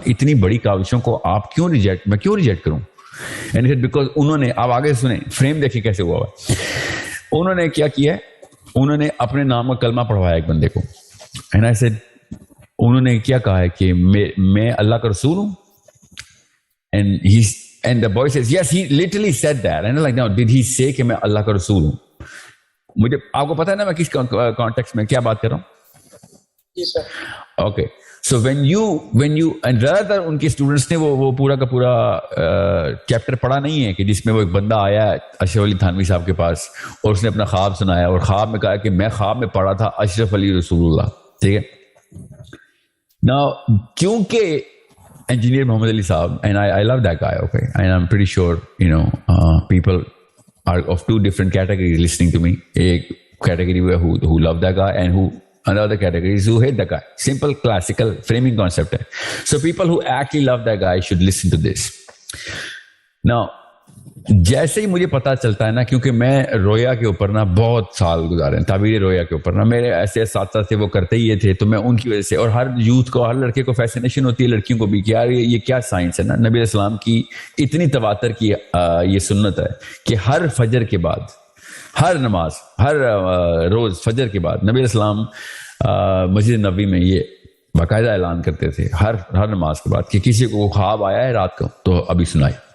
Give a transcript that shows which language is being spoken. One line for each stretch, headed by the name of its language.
Urdu: اتنی بڑی کاوشوں کو آپ کیوں ریجیکٹ کروں؟ بیکاز انہوں نے, آپ آگے سنیں فریم دیکھیں کیسے ہوا ہے. انہوں نے کیا کیا ہے, انہوں نے اپنے نام کا کلمہ پڑھوایا ایک بندے کو, اینڈ آئی سیڈ, انہوں نے کیا کہا ہے کہ میں اللہ کا رسول ہوں.
English: And the boy says, yes, he literally said that. And I'm like, now, did he say
Urdu: کہ میں اللہ کا رسول ہوں؟ مجھے آپ کو پتا ہے نا میں کس کانٹیکسٹ میں کیا بات کر رہا ہوں؟ جی سر. Okay, so
English: when you and rather
Urdu: ان کے اسٹوڈنٹس نے وہ پورا کا پورا چیپٹر پڑھا نہیں ہے کہ جس میں وہ ایک بندہ آیا اشرف علی تھانوی صاحب کے پاس, اور اس نے اپنا خواب سنایا, اور خواب میں کہا کہ میں خواب میں پڑھا تھا اشرف علی رسول اللہ. ٹھیک ہے, نا کیونکہ
English: engineer Muhammad Ali Saab, and I love that guy, okay, and I'm pretty sure people are of two different categories listening to me. A category who love that guy, and who another category is who hate that guy. Simple classical framing concept hai. So people who actually love that guy should listen to this.
Urdu: Now جیسے ہی مجھے پتا چلتا ہے نا, کیونکہ میں رویا کے اوپر نا بہت سال گزارے ہیں, تعبیر رویا کے اوپر نا میرے ایسے اساتذہ تھے, وہ کرتے ہی تھے, تو میں ان کی وجہ سے, اور ہر یوتھ کو, ہر لڑکے کو فیسینیشن ہوتی ہے, لڑکیوں کو بھی, کہ یار یہ کیا سائنس ہے نا. نبی اسلام کی اتنی تواتر کی یہ سنت ہے کہ ہر فجر کے بعد, ہر نماز, ہر روز فجر کے بعد نبی اسلام مسجد نبوی میں یہ باقاعدہ اعلان کرتے تھے ہر نماز کے بعد کہ کسی کو خواب آیا ہے رات کو تو ابھی سنائے.